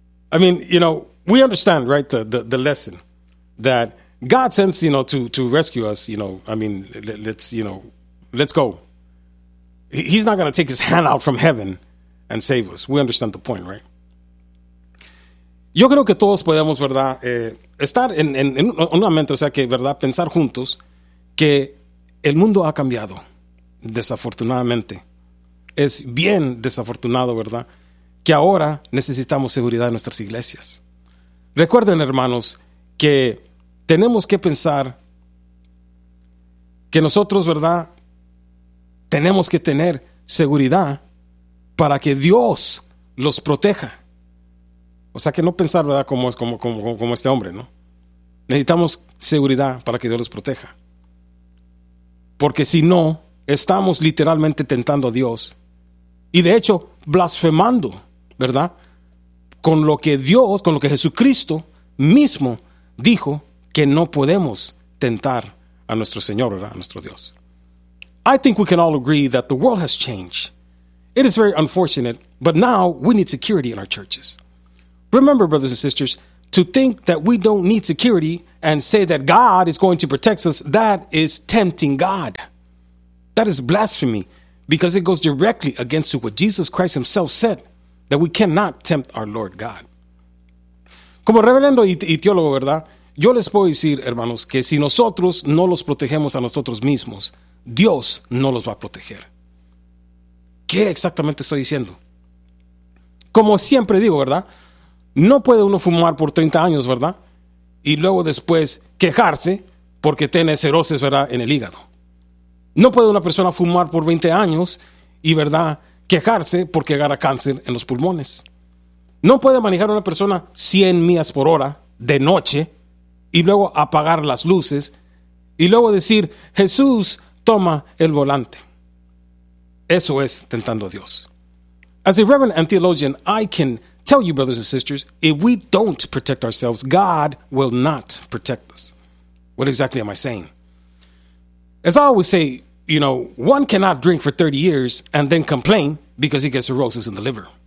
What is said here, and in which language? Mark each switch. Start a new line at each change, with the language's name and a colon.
English: I mean, we understand, right, the lesson. That God sends, to rescue us, let's go. He's not going to take his hand out from heaven and save us. We understand the point, right?
Spanish: Yo creo que todos podemos, ¿verdad? Estar en una mente, o sea, que, ¿verdad? Pensar juntos que el mundo ha cambiado, desafortunadamente. Es bien desafortunado, ¿verdad? Que ahora necesitamos seguridad en nuestras iglesias. Recuerden, hermanos, que tenemos que pensar que nosotros, ¿verdad? Tenemos que tener seguridad para que Dios los proteja. O sea, que no pensar, ¿verdad? Como este hombre, ¿no? Necesitamos seguridad para que Dios los proteja. Porque si no, estamos literalmente tentando a Dios. Y de hecho, blasfemando, ¿verdad? Con lo que Dios, con lo que Jesucristo mismo dijo, que no podemos tentar a nuestro Señor, ¿verdad? A nuestro Dios.
English: I think we can all agree that the world has changed. It is very unfortunate, but now we need security in our churches. Remember, brothers and sisters, to think that we don't need security and say that God is going to protect us, that is tempting God. That is blasphemy, because it goes directly against what Jesus Christ himself said, that we cannot tempt our Lord God.
Spanish: Como reverendo y teólogo, ¿verdad? Yo les puedo decir, hermanos, que si nosotros no los protegemos a nosotros mismos, Dios no los va a proteger. ¿Qué exactamente estoy diciendo? Como siempre digo, ¿verdad? No puede uno fumar por 30 años, ¿verdad? Y luego después quejarse porque tiene cirrosis, ¿verdad?, en el hígado. No puede una persona fumar por 20 años y, ¿verdad?, quejarse porque agarra cáncer en los pulmones. No puede manejar una persona 100 millas por hora de noche y luego apagar las luces y luego decir, Jesús, toma el volante. Eso es tentando a Dios.
English: As a reverend and theologian, I can tell you, brothers and sisters, if we don't protect ourselves, God will not protect us. What exactly am I saying? As I always say, you know, one cannot drink for 30 years and then complain because he gets cirrhosis in the liver.